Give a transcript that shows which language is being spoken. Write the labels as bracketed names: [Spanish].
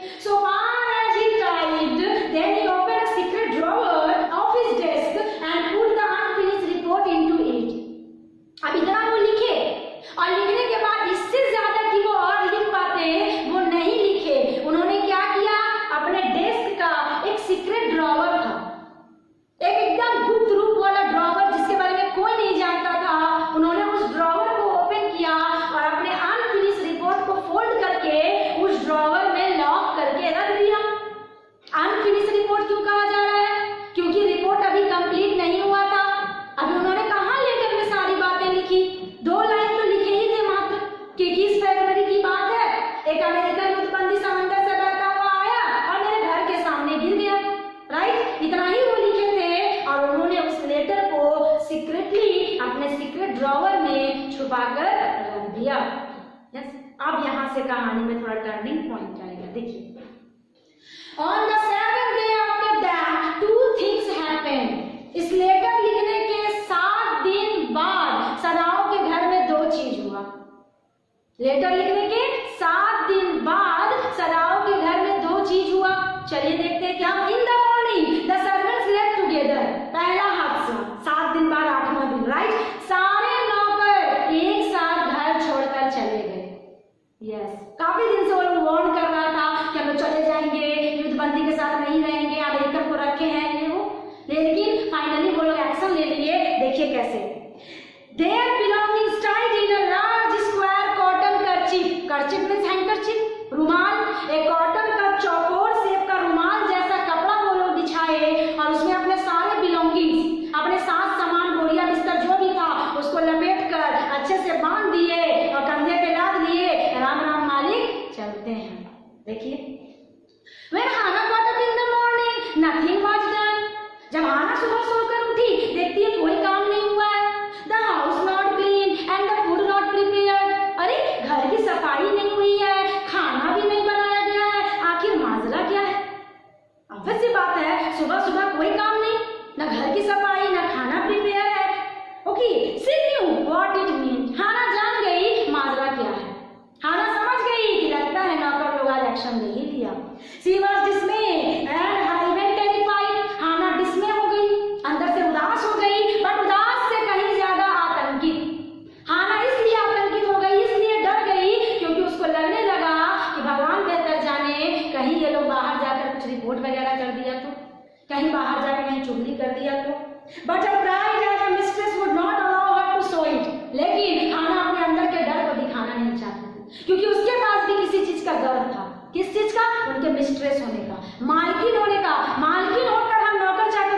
[English] So far as he typed, then he opened a secret drawer of his desk and put the unfinished report into it। [Hindi] अब इतना वो लिखे, और लिखने के बाद इससे ज्यादा कि वो और लिख पाते वो नहीं लिखे। उन्होंने क्या किया, अपने डेस्क का एक सीक्रेट ड्रॉवर था, एक एकदम गुप्त रूप वाला ड्रॉवर जिसके बारे में कोई नहीं जानता था, उन्होंने उस ड्रॉवर को ओपन किया और अपने अनफिनिश रिपोर्ट को फोल्ड करके उस ड्रॉवर में लॉक करके रख दिया। अनफिनिश रिपोर्ट क्यों कहा जा रहा है? क्योंकि रिपोर्ट अभी कंप्लीट नहीं हुआ था। अभी उन्होंने कहाँ लेटर में सारी बातें लिखी, 2 लाइन तो लिखे ही थे मात्र कि 21 फरवरी की बात है, एक अमेरिकन युद्धबंदी समंदर से बहता हुआ आया और मेरे घर के सामने गिर गया, राइट। इतना ही वो लिखे थे और उन्होंने उस लेटर को सीक्रेटली अपने सीक्रेट ड्रॉवर में छुपाकर रख दिया। यस, अब यहाँ से कहानी में थोड़ा टर्निंग पॉइंट आएगा। [English] देखिए, On the 7th day after that, 2 things happened। [Hindi] इस लेटर लिखने के 7 दिन बाद सदाओ के घर में 2 चीज हुआ। लेटर लिखने के 7 दिन बाद सदाओ के घर में 2 चीज हुआ। चलिए देखते हैं क्या। [English] In the morning the servants left together. [Hindi] पहला हादसा, 7 दिन बाद 8वां दिन, राइट। सारे नौकर एक साथ घर छोड़कर चले गए। यस, काफी दिन से वो लोग वार्न कर रहा था कि हम लोग चले जाएंगे, युद्धबंदी के साथ नहीं रहेंगे, अमेरिकन को रखे हैं ये वो, लेकिन फाइनली वो लोग एक्शन ले लिए। देखिए कैसे। [English] Their belongings tied in a large square cotton kerchief। kerchief means handkerchief, [Hindi] रुमाल। एक कॉटन का चौकोर शेप का रुमाल जैसा कपड़ा वो लोग बिछाए और उसमें अपने सारे बिलोंगिंग्स, अपने साथ सामान, बोरिया बिस्तर जो भी था उसको लपेट कर अच्छे से बांध दिए और कंधे पे लाद लिए। राम राम मालिक, चलते हैं। [English] देखिए, When Hannah got up in the morning, nothing was done। [Hindi] जब हाना सुबह सोकर उठी, देखती है कोई काम नहीं हुआ है। [English] The house not clean and the food not prepared। [Hindi] अरे घर की सफाई नहीं हुई है, खाना भी नहीं बनाया गया है, आखिर माजरा क्या है? ऑब्वियस सी बात है, सुबह सुबह कोई काम नहीं, ना घर की सफाई ना खाना प्रिपेयर है। [English] Okay, she knew what it meant। [Hindi] हाना जान गई माजरा क्या है। हाना समझ गई कि लगता है नौकर लोग आज एक्शन ले ही लिया। [English] She was dismayed and even terrified। [Hindi] हाना डिस्मे हो गई, अंदर से उदास हो गई, बट उदास से कहीं ज्यादा आतंकित। हाना इसलिए आतंकित हो गई, इसलिए डर गई क्योंकि उसको लगने लगा कि भगवान बेहतर जाने, कहीं ये लोग बाहर जाकर कुछ रिपोर्ट वगैरह कर दिया तो, कहीं बाहर जाकर कहीं चुगली कर दिया तो। [English] But a pride as a mistress would not allow her to show it। [Hindi] लेकिन हाना अपने अंदर के डर को दिखाना नहीं चाहती थी, क्योंकि उसके पास भी किसी चीज का गर्व था। किस चीज का? उनके मिस्ट्रेस होने का, मालकिन होने का। मालकिन होकर हम नौकर